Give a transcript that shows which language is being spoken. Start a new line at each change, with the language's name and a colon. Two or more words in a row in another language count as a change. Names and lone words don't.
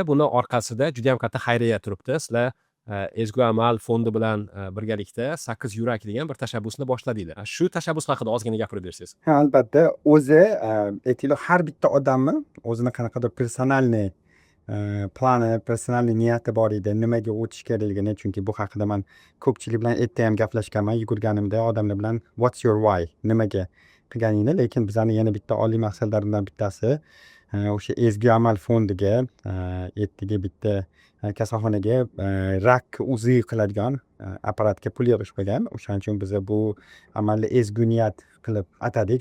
Uzbek: Buni orqasida juda ham katta xayriya turibdi. Sizlar Ezgu Amal fondi bilan birgalikda 8 yurak degan bir tashabbusni boshladinglar. Shu tashabbus haqida ozgina gapirib bersangiz. Ha, albatta, o'zi har bitta odamni o'zini qanaqadir personalniy plani, personalniy niyati bor edi, nimaga o'tish kerakligini. Chunki bu haqida men ko'pchilik bilan erta ham gaplashganman, yugurganimda odamlar bilan
English: what's your why,
Uzbek: nimaga qilganingni. Lekin bizning yana bitta oliy maqsadlarimizdan bittasi o'sha Ezgu Amal fondiga ertaga bitta kasalxonaga rak uzi qiladigan apparatga pul yig'ish bo'lgan. O'shaning uchun biz bu amalni ezgu niyat qilib atadik.